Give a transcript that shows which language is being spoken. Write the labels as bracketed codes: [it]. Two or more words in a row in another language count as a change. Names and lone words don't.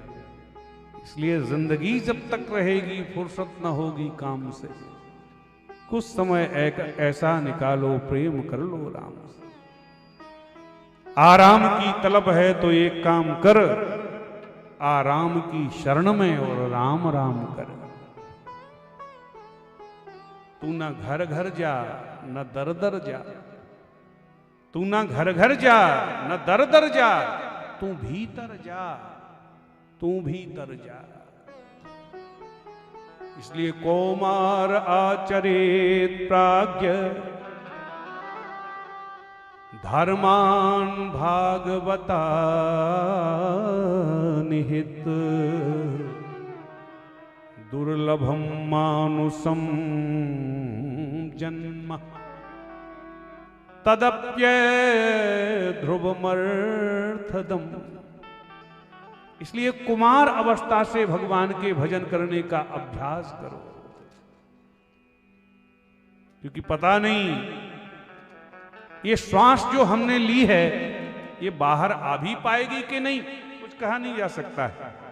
[hi] इसलिए जिंदगी जब तक रहेगी फुर्सत न होगी काम से, कुछ समय ऐसा निकालो प्रेम कर लो राम से। आराम की तलब है तो एक काम कर, आराम की शरण में और राम राम कर। तू न घर घर जा न दर दर जा, तू न घर घर जा न दर दर जा, तू भीतर जा, तू भीतर जा। [sa] इसलिए कौमार आचरेत प्राज्ञ, धर्मान भागवता निहित, दुर्लभम मानुषम जन्म, तदप्य ध्रुवमर्थदम। [hi] इसलिए कुमार अवस्था से भगवान के भजन करने का अभ्यास करो, क्योंकि पता नहीं ये श्वास जो हमने ली है ये बाहर आ भी पाएगी कि नहीं, कुछ कहा नहीं जा सकता है।